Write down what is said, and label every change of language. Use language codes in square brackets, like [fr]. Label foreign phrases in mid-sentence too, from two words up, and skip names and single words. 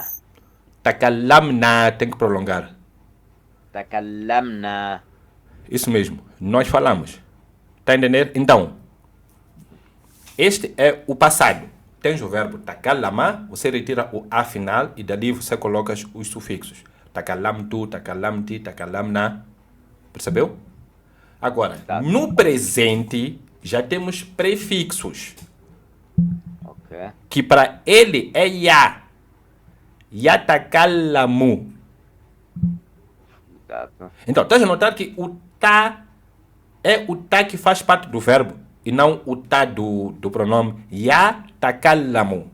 [pt] Takalamna. Tem que prolongar. [ar] تكلمنا. [pt] Isso mesmo. Nós falamos. Tá entendendo? Então, este é o passado. Tens o verbo takalama, você retira o a final e dali você coloca os sufixos. [ar] تكلمتُ، تكلمتِ، تكلمنا. [pt] Percebeu? Agora, Tá. no presente, já temos prefixos. Ok. Que para ele é ya. Yatakalamu. Exato. Então, estás a notar que o tá é o tá que faz parte do verbo e não o tá do pronome yatakalamu.